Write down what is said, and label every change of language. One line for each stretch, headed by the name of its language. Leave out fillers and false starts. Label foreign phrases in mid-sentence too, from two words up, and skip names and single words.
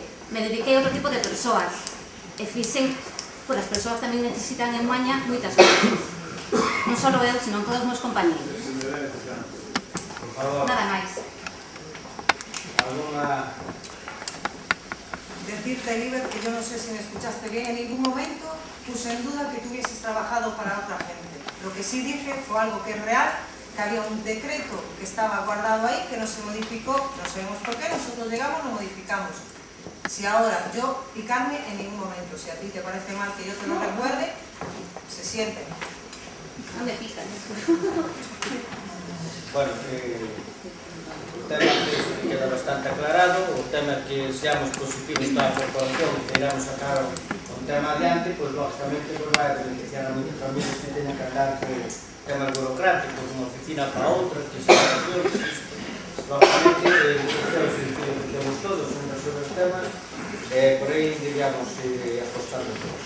Galician: me dediquei a outro tipo de persoas. E fixen, as persoas tamén necesitan en Maña moitas cousas. Non só eu, senón todos os meus compañeros. Por favor, Nada máis.
Spanish: alguna... Decirte, Liber, que yo no sé si me escuchaste bien, en ningún momento puse en duda que tú hubieses trabajado para otra gente. Lo que sí dije fue algo que es real, que había un decreto que estaba guardado ahí, que no se modificó, no sabemos por qué, nosotros llegamos, lo modificamos. Si ahora yo y Carmen, en ningún momento, si a ti te parece mal que yo te lo recuerde, se siente.
Galician: Non me pican. Bueno, o tema que queda bastante aclarado, o tema que seamos positivos para a corporación e queiramos sacar un tema adiante, pois lógicamente vai a beneficiar a moitas familias que teñen que andar con temas burocráticos, unha oficina para outra, que se lógicamente, o sentido que temos todos son os temas, por aí diríamos apostando todos.